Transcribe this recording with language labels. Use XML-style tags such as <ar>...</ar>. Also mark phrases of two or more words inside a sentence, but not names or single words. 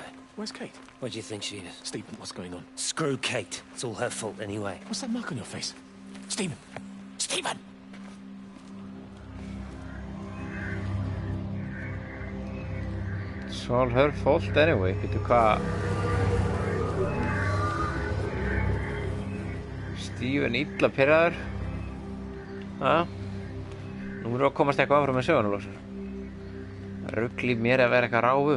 <en>Where's Kate? Where do you think she is? Stephen, what's going on? Screw Kate. It's all her fault anyway. What's that mark on your face? Stephen! Stephen! It's all her fault anyway.</en> <is>Býtu hvað? Stephen illa pirraður. Nú erum við að komast eitthvað áfram með söguna, loksins. Rugl í mér að vera eitthvað ráfum.</is>